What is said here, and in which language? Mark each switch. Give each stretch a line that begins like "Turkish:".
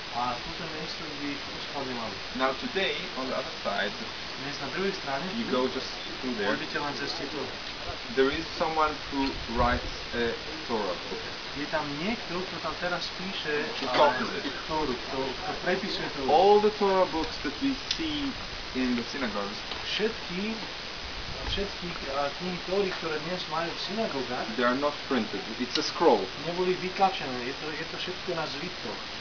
Slovak: A túto miesto by uskladňovali.
English: Now today, on the other side,
Slovak: dnes na druhej strane,
English: you go just through there.
Slovak: Pôjdete len cez tieto.
English: There is someone who writes a Torah book.
Slovak: Je tam niekto, kto tam teraz píše Tóru, kto prepisuje Tóru.
English: All the Torah books that we see in the synagogues,
Slovak: všetky knihy Tóry, ktoré dnes majú v synagógach,
English: they are not printed. It's a scroll.
Slovak: Neboli vytlačené. Je to všetko na zvitkoch.